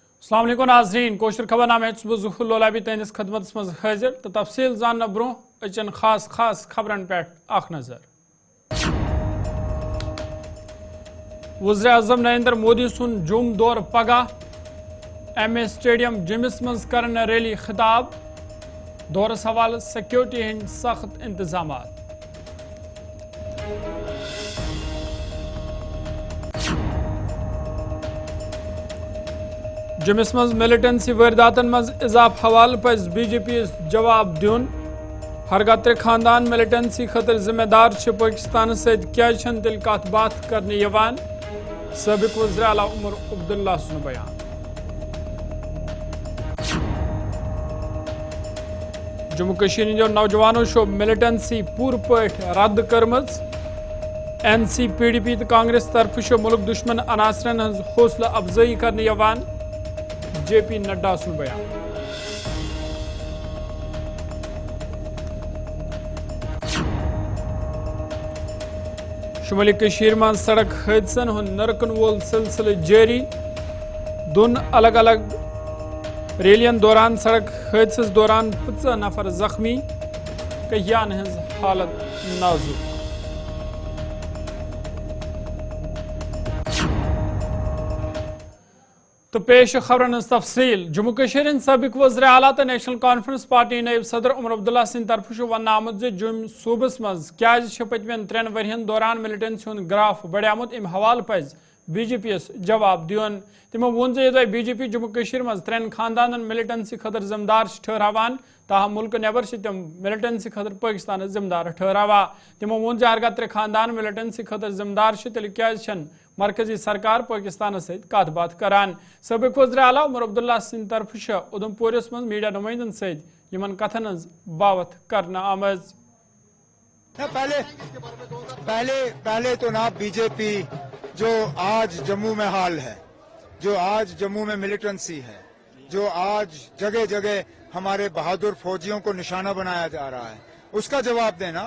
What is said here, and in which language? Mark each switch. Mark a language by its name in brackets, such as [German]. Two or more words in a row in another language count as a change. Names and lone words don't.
[Kashmiri] अस्सलाम वालेकुम नाज़रीन कोशर खबरनामे ज़ुहूर लोलाबी तहंदिस खदमत मज हाजिर तो तफसील जानना ब्रो अचन खास खबरन पे अख नजर। वज़ीर-ए-आज़म नरेंद्र मोदी सुन जुम दौर पगह एम ए स्टेडियम जिमिस मज करन रैली खिताब दौरस हवाले सिक्योरिटी हंद सख्त इंतजामात। जिमिस मज मिलिटेंसी वारदातन मज इजाफ हवाल पज बीजेपी जवाब दिन हरगत्र खानदान मिलिटेंसी खतर जिम्मेदार पाकिस्तान सत क्या तिल कत बात करने यवान साबिक वज़ीर आला उमर अब्दुल्ला सुन बयान। जम्मू कश्मीर हिंदो नौजवानों शो मिलिटेंसी पूर पट रद्द करमज NC PDP तो कांग्रेस तरफ शो मुल्क दुश्मन अनासरन हज हौसला अफजाई करने यवान JP नड्डा सुन बयान। शुमाली कश्मीर में सड़क हादसन हुन नरकन वोल सिलसिले जारी दोन अलग अलग रैलियन दौरान सड़क हादस दौरान 15 नफर जख्मी कहियान हज हालत नाजुक। तो पेश खबरन तफसील जम्मू कश्मीर सबक वज़ीर आला तो नेशनल कॉन्फ्रेंस पार्टी नायब सदर उमर अब्दुल्ला सिंह तरफ वन आमुत जुम सूबस मज क्या पतमन 3 वरियन दौरान मिलिटेंसी हुंद ग्राफ बढ़ियामुत अम हवाल पज BJP जवाब दिन। तमो वोन जे BJP जम्मू कश्मीर मज 3 खानदान मिलिटेंसी खतर जिम्मेदार ठहरावान ताहम मुल्क नेबर तम मिलिटेंसी खतर पाकिस्तान जिम्मेदार ठहरावा। तमो वोन जे हरगत्र खानदान मिलिटेंसी खतर जिम्मेदार तेल क्या मरकजी सरकार पाकिस्तान सत कत बात करान। सबक वज़ीर आला उमर अब्दुल्ला सिंह तरफ उधमपुरस मज मीडिया नुमाइंदन सत कथन बावत करना आमज। [Hindi] पहले तो ना बीजेपी जो आज जम्मू में हाल है, जो आज जम्मू में मिलिटेंसी है, जो आज जगह जगह हमारे बहादुर फौजियों को निशाना बनाया जा रहा है, उसका जवाब देना।